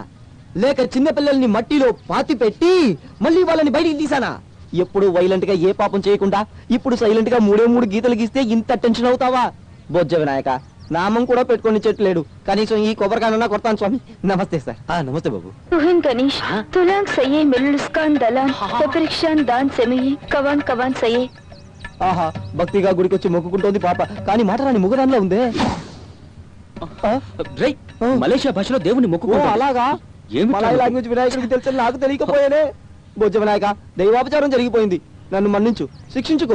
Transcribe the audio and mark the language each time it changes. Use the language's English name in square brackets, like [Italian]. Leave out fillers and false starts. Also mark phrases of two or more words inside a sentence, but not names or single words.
[Telugu] లేక చిన్న పిల్లల్ని మట్టిలో పాతి పెట్టి మళ్ళీ వాళ్ళని బయటికి తీసానా? ఎప్పుడు వైలెంట్ గా ఏ పాపం చేయకుండా ఇప్పుడు సైలెంట్ గా 3 గీతలు గీస్తే ఇంత టెన్షన్ అవుతావా? బొజ్జ వినాయక, నామం కూడా పెట్టుకొని చెట్లేడు, కనీసం ఈ కొబ్బరికాయనన్నా కొడతాను స్వామి. నమస్తే సార్. నమస్తే బాబు. [Malay] Tuhan Ganesh tolong saya meluluskan dalam peperiksaan dan semua kawan kawan saya. [Telugu] ఆహా, భక్తిగా గుడికి వచ్చి మొక్కుకుంటోంది పాప, కానీ మాట రాని ముగదానిలో ఉందే. రేయ్, మలేషియా భాషలో దేవుని మొక్కు. అలాగా? మలయాళ లాంగ్వేజ్ వినాయకుడికి తెలుసు, నాకు తెలియకపోయానే. బొజ్జ వినాయక, దైవాపచారం జరిగిపోయింది, నన్ను మన్నించు, శిక్షించుకో.